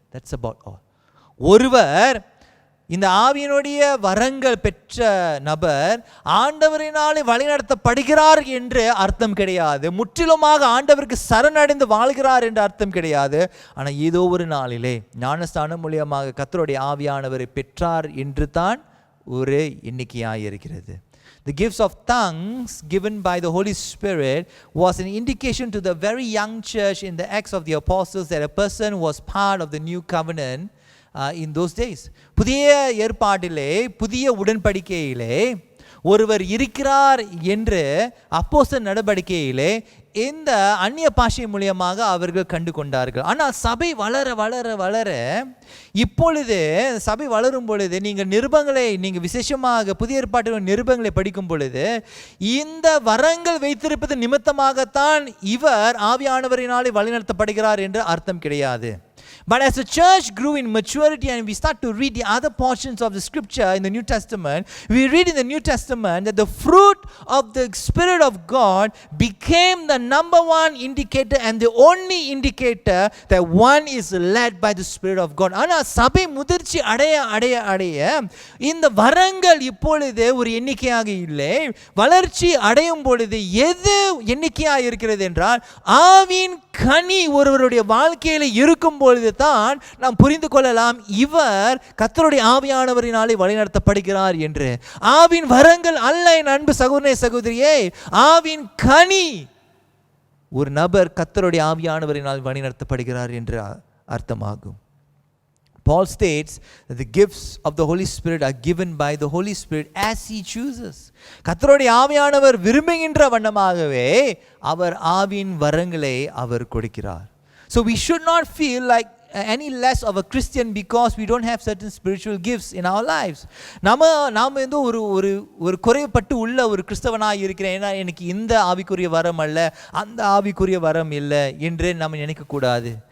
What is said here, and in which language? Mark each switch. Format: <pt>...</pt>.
<en>That's about all.</en> <ta>ஒருவர் இந்த ஆவியினுடைய வரங்கள் பெற்ற நபர் ஆண்டவரினாலே வழிநடத்தப்படுகிறார் என்று அர்த்தம் கிடையாது. முற்றிலுமாக ஆண்டவருக்கு சரணடைந்து வாழ்கிறார் என்று அர்த்தம் கிடையாது. ஆனால் ஏதோ ஒரு நாளிலே ஞானஸ்தானம் மூலியமாக கர்த்தருடைய ஆவியானவரை பெற்றார் என்று தான் ஒரு எண்ணிக்கையாக இருக்கிறது.</ta> <en>The gifts of tongues given by the Holy Spirit was an indication to the very young church in the Acts of the Apostles that a person was part of the new covenant in those days.</en> <ta>புதிய ஏற்பாட்டிலே, புதிய உடன்படிக்கையிலே ஒருவர் இருக்கிறார் என்று அப்போஸ்தலர் நடவடிக்கையிலே இந்த அந்நிய பாஷை மூலியமாக அவர்கள் கண்டு கொண்டார்கள். ஆனால் சபை வளர வளர வளர இப்பொழுது சபை வளரும் பொழுது நீங்கள் விசேஷமாக புதிய ஏற்பாட்டில் நிருபங்களை படிக்கும் பொழுது இந்த வரங்கள் வைத்திருப்பது நிமித்தமாகத்தான் இவர் ஆவியானவரினாலே வழிநடத்தப்படுகிறார் என்று அர்த்தம் கிடையாது.</ta> <en>But as the church grew in maturity and we start to read the other portions of the scripture in the New Testament, we read in the New Testament that the fruit of the Spirit of God became the number one indicator and the only indicator that one is led by the Spirit of God.</en> <ta>ஆனால் சபை முதிர்ச்சி அடைய இந்த வரங்கள் இப்பொழுது ஒரு எண்ணிக்கையாக இல்லை. வளர்ச்சி அடையும் பொழுது எது எண்ணிக்கையாக இருக்கிறது என்றால் ஆவியின் கனி ஒருவருடைய வாழ்க்கையில் இருக்கும் பொழுது தான் நாம் புரிந்து கொள்ளலாம் இவர் கர்த்தருடைய ஆவியானவரினாலே வழிநடத்தப்படுகிறார் என்று. ஆவின் வரங்கள் அல்ல என் அன்பு சகோதரனே சகோதரியே, ஆவின் கனி ஒரு நபர் கர்த்தருடைய ஆவியானவரினால் வழிநடத்தப்படுகிறார் என்று அர்த்தமாகும்.</ta> <en>Paul states that the gifts of the Holy Spirit are given by the Holy Spirit as he chooses.</en> <ta>கர்த்தருடைய ஆவியானவர் விரும்புகின்ற வண்ணமாகவே அவர் ஆவியின் வரங்களை அவர் கொடுக்கிறார்.</ta> <en>So we should not feel like any less of a Christian because we don't have certain spiritual gifts in our lives.</en> <ta>நாம வந்து ஒரு குறைபட்டு உள்ள ஒரு கிறிஸ்தவனாக இருக்கிறேன், ஏன்னா எனக்கு இந்த ஆவிக்குரிய வரம் அல்ல அந்த ஆவிக்குரிய வரம் இல்லை என்று நம்ம நினைக்கக்கூடாது.</ta>